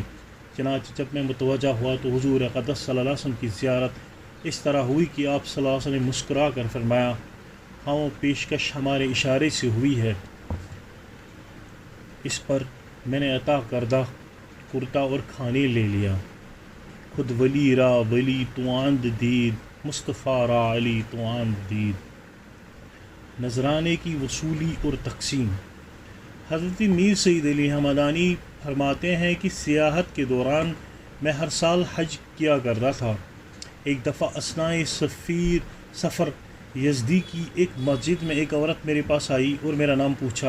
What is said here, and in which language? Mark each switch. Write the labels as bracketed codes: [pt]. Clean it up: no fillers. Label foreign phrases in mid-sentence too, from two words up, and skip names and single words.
[ur] چنانچہ جب میں متوجہ ہوا تو حضور اقدس [ar] صلی اللہ علیہ وسلم [ur] کی زیارت اس طرح ہوئی کہ آپ [ar] صلی اللہ علیہ وسلم [ur] نے مسکرا کر فرمایا، ہاں وہ پیشکش ہمارے اشارے سے ہوئی ہے۔ اس پر میں نے عطا کردہ کرتا اور کھانے لے لیا۔ [fa] خود ولی را ولی تواند دید، مصطفیٰ را علی تواند دید۔ [ur] نذرانے کی وصولی اور تقسیم۔ حضرت میر سید علی حمدانی فرماتے ہیں کہ سیاحت کے دوران میں ہر سال حج کیا کرتا تھا۔ ایک دفعہ اثناء سفر یزدی کی ایک مسجد میں ایک عورت میرے پاس آئی اور میرا نام پوچھا۔